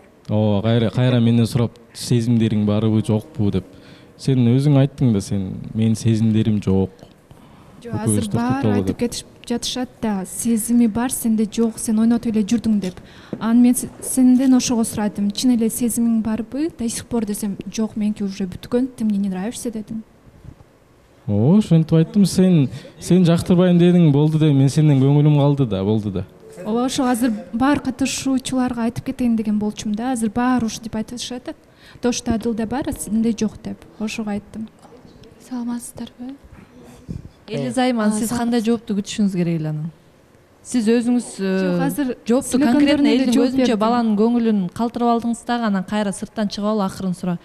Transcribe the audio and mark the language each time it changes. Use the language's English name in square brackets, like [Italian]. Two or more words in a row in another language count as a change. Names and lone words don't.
[Kyrgyz] Ооба, кайра менден сурап, сезимдериң барбы, жокпу деп. Сен өзүң айттың да, менин сезимдерим жок. Жок, азыр бар айтып кетип жатышат да, сезими бар, сенде жок, сен ойнотуп эле жүрдүң деп. Анан мен сенден ошого сурадым, чын эле сезимиң барбы? [Russian] До сих пор [Kyrgyz] десем, жок, меники уже бүткөн, [Russian] ты мне не нравишься дедим. [Kyrgyz] Ошентип айттым, сен жактырбайм дедиң, болду да, мен сенден көңүлүм калды да, болду да. Ооба, ошо азыр бар катышуучуларга айтып кетейин деген болчумун да, азыр баары ушинтип айтышат. То, что Адылда бар, сенде жок деп. Ошого айттым. Саламатсыздарбы? Элиза айым, сиз кандай жоопту күтүшүңүз керек эле анан? Сиз өзүңүз жоопту конкретно элдин көзүнчө баланын көңүлүн калтырып алдыңыз дагы, анан кайра сырттан чыгып алып акырын сурап.